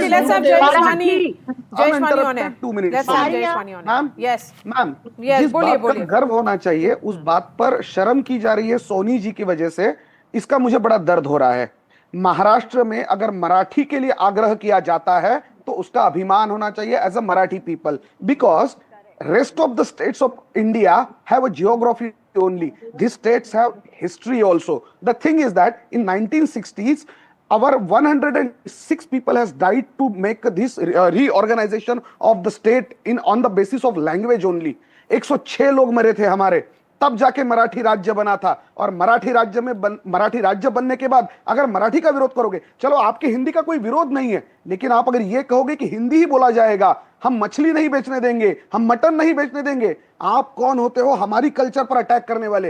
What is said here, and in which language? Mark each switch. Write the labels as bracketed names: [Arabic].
[English] Let's have Jayeshwani on it. 2 minutes. Let's have Jayeshwani on it. [Hindi] Ma'am, [English] Yes. [Hindi] Ma'am, [English] Yes, [Hindi] जिस बात बोलिए. पर गर्व होना चाहिए उस बात पर शर्म की जा रही है सोनी जी की वजह से, इसका मुझे बड़ा दर्द हो रहा है. महाराष्ट्र में अगर मराठी के लिए आग्रह किया जाता है तो उसका अभिमान होना चाहिए [English] As a Marathi people, because rest of the states of India have a geography only. These states have history also. The thing is that in 1960s, our 106 people has died to make this reorganization of the state on the basis of language only. [Hindi] 106 लोग मरे थे हमारे. तब जाके मराठी राज्य बना था। और मराठी राज्य बनने के बाद अगर मराठी का विरोध करोगे, चलो आपके हिंदी का कोई विरोध नहीं है, लेकिन आप अगर ये कहोगे कि हिंदी ही बोला जाएगा, हम मछली नहीं बेचने देंगे, हम मटन नहीं बेचने देंगे, आप कौन होते हो हमारी कल्चर पर अटैक करने वाले?